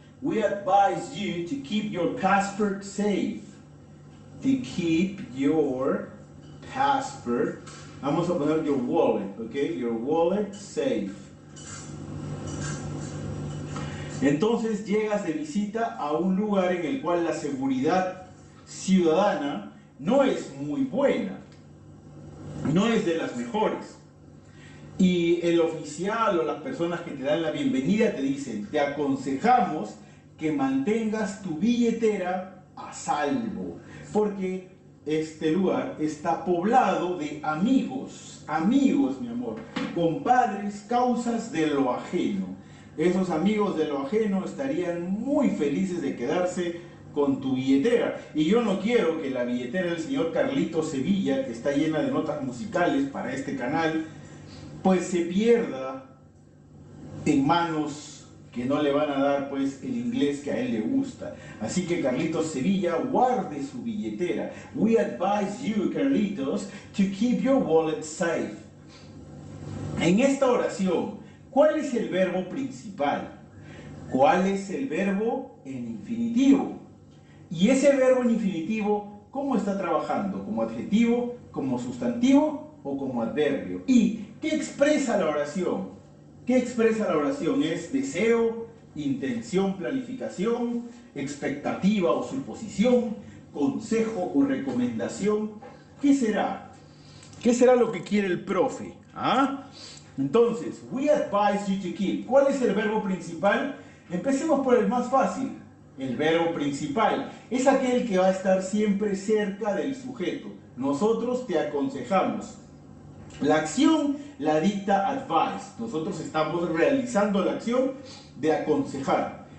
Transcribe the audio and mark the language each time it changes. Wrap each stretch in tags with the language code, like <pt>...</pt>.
<en>We advise you to keep your passport safe. To keep your passport.</en> <es>Vamos a poner</es> <en>your wallet, ¿ok? Your wallet safe.</en> <es>Entonces llegas de visita a un lugar en el cual la seguridad ciudadana no es muy buena. No es de las mejores. Y el oficial o las personas que te dan la bienvenida te dicen, te aconsejamos que mantengas tu billetera a salvo, porque este lugar está poblado de amigos, mi amor, compadres, causas de lo ajeno. Esos amigos de lo ajeno estarían muy felices de quedarse con tu billetera. Y yo no quiero que la billetera del señor Carlitos Sevilla, que está llena de notas musicales para este canal, pues se pierda en manos que no le van a dar pues el inglés que a él le gusta. Así que Carlitos Sevilla, guarde su billetera.</es> <en>We advise you, Carlitos, to keep your wallet safe.</en> <es>En esta oración, ¿cuál es el verbo principal? ¿Cuál es el verbo en infinitivo? Y ese verbo en infinitivo, ¿cómo está trabajando? ¿Como adjetivo, como sustantivo o como adverbio? ¿Y qué expresa la oración? ¿Qué expresa la oración? ¿Es deseo, intención, planificación, expectativa o suposición, consejo o recomendación? ¿Qué será? ¿Qué será lo que quiere el profe? ¿Ah?</es> <en>Entonces, we advise you to keep.</en> <es>¿Cuál es el verbo principal? Empecemos por el más fácil. El verbo principal es aquel que va a estar siempre cerca del sujeto. Nosotros te aconsejamos. La acción la dicta advice. Nosotros estamos realizando la acción de aconsejar.</es>